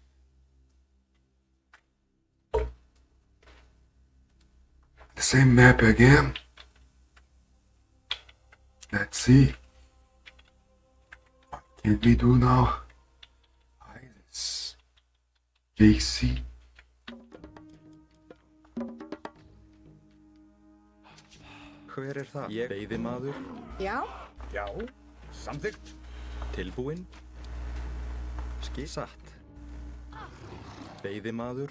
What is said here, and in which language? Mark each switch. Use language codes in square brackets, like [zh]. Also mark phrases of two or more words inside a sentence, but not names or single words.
[en] The same map again. Let's see. What can we do now? Iris. JC. [is] Hver það? Ég veiðimaður. Já? Já, samþykkt. Tilbúinn. Satt. Veiðimaður.